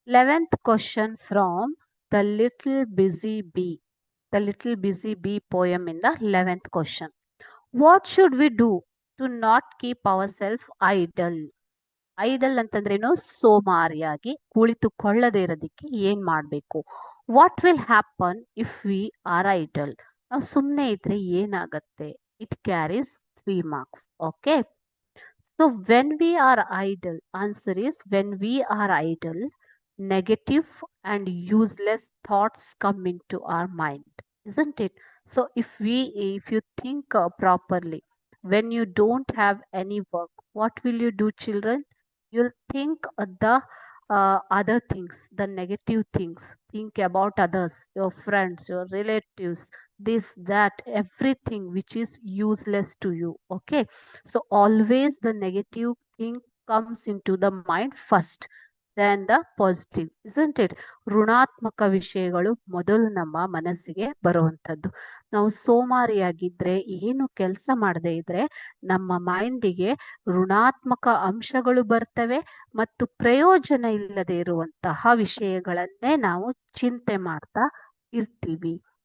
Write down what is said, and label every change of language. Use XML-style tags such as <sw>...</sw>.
<en>11th question from The Little Busy Bee. The Little Busy Bee poem in the 11th question. What should we do to not keep ourselves idle?</en> <kn>Idle ಅಂತಂದ್ರೇನು ಸೋಮಾರಿಯಾಗಿ ಕುಳಿತುಕೊಳ್ಳದೆ ಇರೋದಕ್ಕೆ ಏನ್ ಮಾಡ್ಬೇಕು?</kn> <en>What will happen if we are idle?</en> <kn>ನಾವು ಸುಮ್ಮನೆ ಇದ್ರೆ ಏನಾಗತ್ತೆ?</kn> <en>It carries 3 marks. Okay, so when we are idle, answer is when we are idle, negative and useless thoughts come into our mind, isn't it? So if you think properly, when you don't have any work, what will you do, children? You'll think the other things, the negative things. Think about others, your friends, your relatives, this, that, everything which is useless to you. Okay, so always the negative thing comes into the mind first than the positive, isn't it?</en> <kn>ಋಣಾತ್ಮಕ ವಿಷಯಗಳು ಮೊದಲು ನಮ್ಮ ಮನಸ್ಸಿಗೆ ಬರುವಂಥದ್ದು. ನಾವು ಸೋಮಾರಿಯಾಗಿದ್ರೆ, ಏನು ಕೆಲಸ ಮಾಡದೇ ಇದ್ರೆ ನಮ್ಮ ಮೈಂಡಿಗೆ ಋಣಾತ್ಮಕ ಅಂಶಗಳು ಬರ್ತವೆ ಮತ್ತು ಪ್ರಯೋಜನ ಇಲ್ಲದೆ ಇರುವಂತಹ ವಿಷಯಗಳನ್ನೇ ನಾವು ಚಿಂತೆ ಮಾಡ್ತಾ ಇರ್ತೀವಿ.</kn>